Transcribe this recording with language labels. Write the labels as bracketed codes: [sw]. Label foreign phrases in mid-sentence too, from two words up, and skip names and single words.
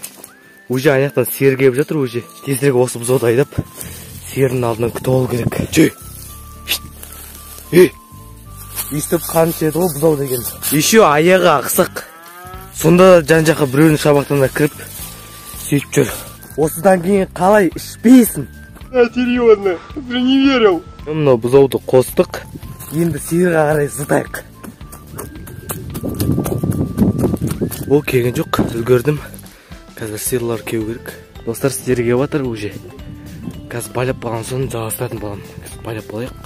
[kk] Уже аяқтан сиыр келіп жатыр уже. Тезірек осы бұзауды айдап, сиырдың алдынан күтіп алу керек. [ru] Че? [kk] Естіп қаныш еді ғой бұзау деген. Еще аяғы ақсақ. Сонда жан жаққа біреуінің шабақтарына кіріп сөйтіп жүр. Осыдан кейін қалай ішпейсің? [ru] Серьезно, ты не верил. [kk] Мынау бұзауды қостық. Енді сиырға қарай зытайық. Ол келген жоқ, үлгердім. Қазір сиырлар кеу керек. Достар, сиыр кеп жатыр уже. Қазір байлап қалған соң жалғастыратын боламын. Байлап болайық.